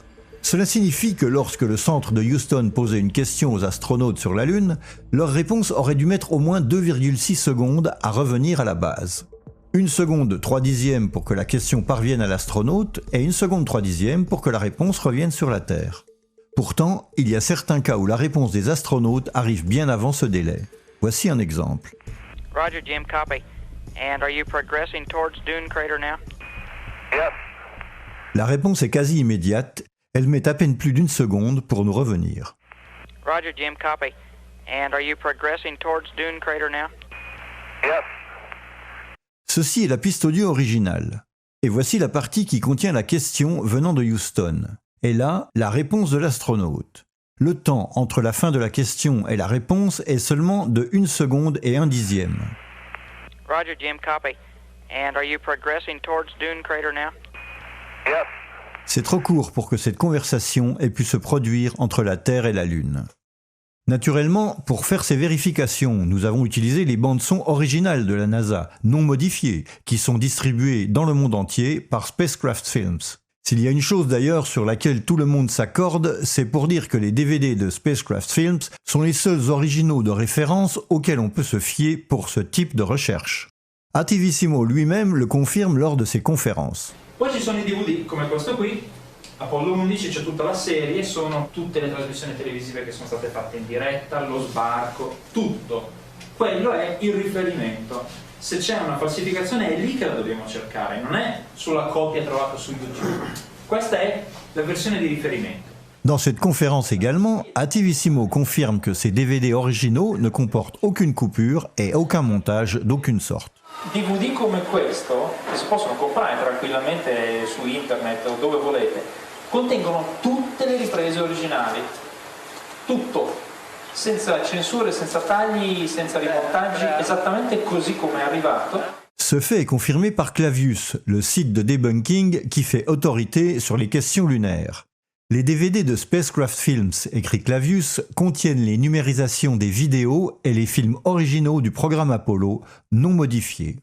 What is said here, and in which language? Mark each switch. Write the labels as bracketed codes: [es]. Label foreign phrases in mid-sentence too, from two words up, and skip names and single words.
[fr] Cela signifie que lorsque le centre de Houston posait une question aux astronautes sur la Lune, leur réponse aurait dû mettre au moins 2,6 secondes à revenir à la base. 1 seconde 3 dixièmes pour que la question parvienne à l'astronaute et 1 seconde 3 dixièmes pour que la réponse revienne sur la Terre. Pourtant, il y a certains cas où la réponse des astronautes arrive bien avant ce délai. Voici un exemple. [en] Roger, Jim, copy. And are you progressing towards Dune Crater now? Yep. [fr] La réponse est quasi immédiate. Elle met à peine plus d'1 seconde pour nous revenir. [en] Roger, Jim, copy. And are you progressing towards Dune Crater now? Yep. [fr] Ceci est la piste audio originale. Et voici la partie qui contient la question venant de Houston. Et là, la réponse de l'astronaute. Le temps entre la fin de la question et la réponse est seulement de 1 seconde et 1 dixième. [en] Roger, Jim, copy. And are you progressing towards Dune Crater now? Yep. [fr] C'est trop court pour que cette conversation ait pu se produire entre la Terre et la Lune. Naturellement, pour faire ces vérifications, nous avons utilisé les bandes-son originales de la NASA, non modifiées, qui sont distribuées dans le monde entier par Spacecraft Films. S'il y a une chose d'ailleurs sur laquelle tout le monde s'accorde, c'est pour dire que les DVD de Spacecraft Films sont les seuls originaux de référence auxquels on peut se fier pour ce type de recherche. Attivissimo lui-même le confirme lors de ses conférences. [it] Poi ci sono i DVD come questo qui, Apollo 11 c'è tutta la serie, sono tutte le trasmissioni televisive che sono state fatte in diretta, lo sbarco, tutto. Quello è il riferimento. Se c'è una falsificazione è lì che la dobbiamo cercare, non è sulla copia trovata su YouTube. Questa è la versione di riferimento. [fr] Dans cette conférence également, Attivissimo confirme que ces DVD originaux ne comportent aucune coupure et aucun montage d'aucune sorte. [it] DVD come questo, che si possono comprare tranquillamente su internet o dove volete, contengono tutte le riprese originali. Tutto. Senza censure, senza tagli, senza rimontaggi, esattamente così come è arrivato. [fr] Ce fait est confirmé par Clavius, le site de debunking qui fait autorité sur les questions lunaires. Les DVD de Spacecraft Films, écrit Clavius, contiennent les numérisations des vidéos et les films originaux du programme Apollo, non modifiés.